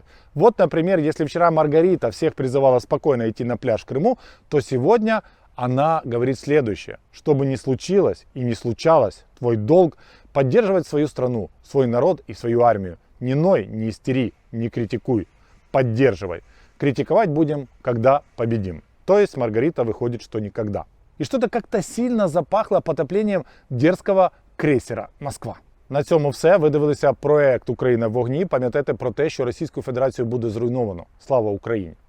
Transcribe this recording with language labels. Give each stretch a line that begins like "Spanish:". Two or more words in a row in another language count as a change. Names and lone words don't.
Russian: Вот, например, если вчера Маргарита всех призывала спокойно идти на пляж в Крыму, то сегодня она говорит следующее. Что бы ни случилось и не случалось, твой долг поддерживать свою страну, свой народ и свою армию. Не ной, не истери, не критикуй. Поддерживай. Критиковать будем, когда победим. То есть Маргарита выходит, что никогда. І що-то как-то сильно запахло потеплінням дерзкого крейсера «Москва».
Ukrainian: На цьому все. Ви дивилися проект «Україна в вогні». Пам'ятайте про те, що Російську Федерацію буде зруйновано. Слава Україні!